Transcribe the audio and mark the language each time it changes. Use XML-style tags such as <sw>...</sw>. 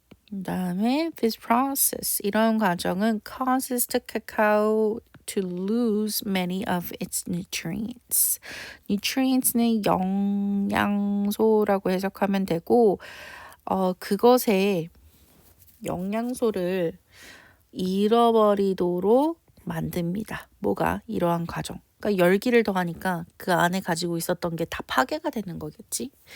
<ko>그 다음에</ko> <en>this process.</en> <ko>이런 과정은</ko> <en>causes the cacao to lose many of its nutrients.</en> <ko>nutrients는 영양소라고 해석하면 되고 그것의 영양소를 잃어버리도록 만듭니다. 뭐가? 이러한 과정. 그러니까 열기를 더하니까 그 안에 가지고 있었던 게 다 파괴가 되는 거겠지.</ko>